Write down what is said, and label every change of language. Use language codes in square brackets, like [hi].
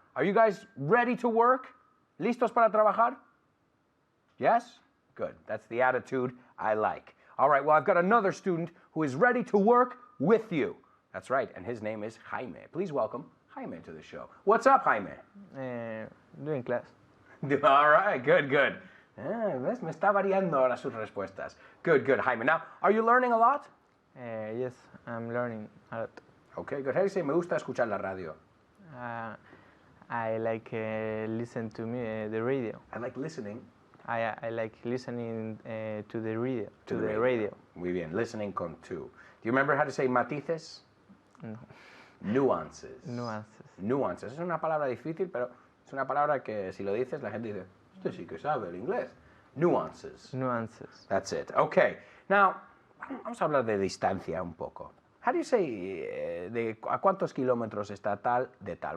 [en] Are you guys ready to work? [es] ¿Listos para trabajar? [en] Yes? Good. That's the attitude I like. All right, well, I've got another student who is ready to work with you. That's right, and his name is Jaime. Please welcome Jaime to the show. What's up, Jaime? Doing class. All right, good, good. [es] ¿Ves? Me está variando ahora sus respuestas. [en] Good, good, Jaime. Now, are you learning a lot? Yes, I'm learning a lot. Okay, good. How do you say, [es] me gusta escuchar la radio? [en] I like listen to the radio. I like listening. I like listening to the radio. To the radio. [es] Muy bien, listening con tú. [en] Do you remember how to say matices? No. Nuances. Nuances. [es] Nuances. Es una palabra difícil, pero es una palabra que si lo dices, la gente dice, usted sí que sabe el inglés. [en] Nuances. Nuances. That's it. Okay. [es] Now, vamos a hablar de distancia un poco. [en] How do you say [es] a cuántos kilómetros está tal de tal?